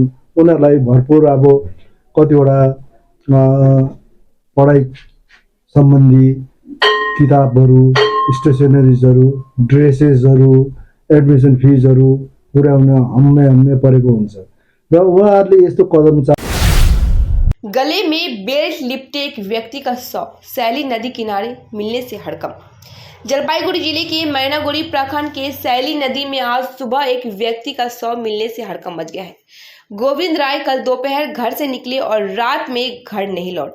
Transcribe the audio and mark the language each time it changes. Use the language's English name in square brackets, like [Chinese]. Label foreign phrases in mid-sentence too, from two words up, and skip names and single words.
[Nepali] उनीहरूलाई भरपुर अब कतिवटा पढाइ सम्बन्धी किताबहरू, स्टेसनरिजहरू, ड्रेसेसहरू, [English] admission feesहरू [Nepali] पुर्याउन हम्मे परेको हुन्छ र उहाँहरूले यस्तो कदम [Hindi] गले में बेल्ट लिपटे एक व्यक्ति का शव सैली नदी किनारे मिलने से हड़कंप। जलपाईगुड़ी जिले के मैनागुड़ी प्रखंड के सैली नदी में आज सुबह एक व्यक्ति का शव मिलने से हड़कंप मच गया है। गोविंद राय कल दोपहर घर से निकले और रात में घर नहीं लौटे।